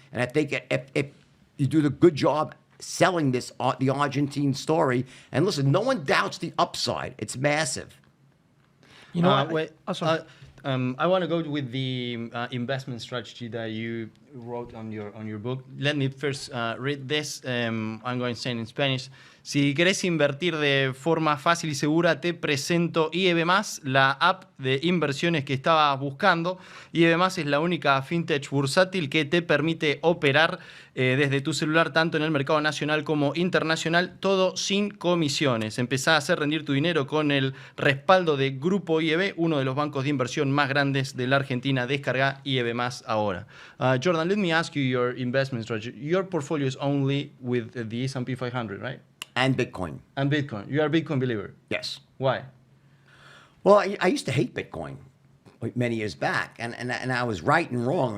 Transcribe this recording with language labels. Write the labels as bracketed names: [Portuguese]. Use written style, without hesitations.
[English] And I think if you do the good job selling the Argentine story, and listen, no one doubts the upside. It's massive. I want to go with the investment strategy that you wrote on your book. Let me first read this. I'm going to say it in Spanish. [Spanish] Si querés invertir de forma fácil y segura, te presento IEB+, la app de inversiones que estabas buscando. IEB+ es la única fintech bursátil que te permite operar desde tu celular tanto en el mercado nacional como internacional, todo sin comisiones. Empezá a hacer rendir tu dinero con el respaldo de Grupo IEB, uno de los bancos de inversión más grandes de la Argentina. Descarga IEB+ ahora. [English] Jordan, let me ask you your investment strategy. Your portfolio is only with the S&P 500, right? And Bitcoin. And Bitcoin. You are a Bitcoin believer? Yes. Why? Well, I used to hate Bitcoin many years back, and I was right and wrong.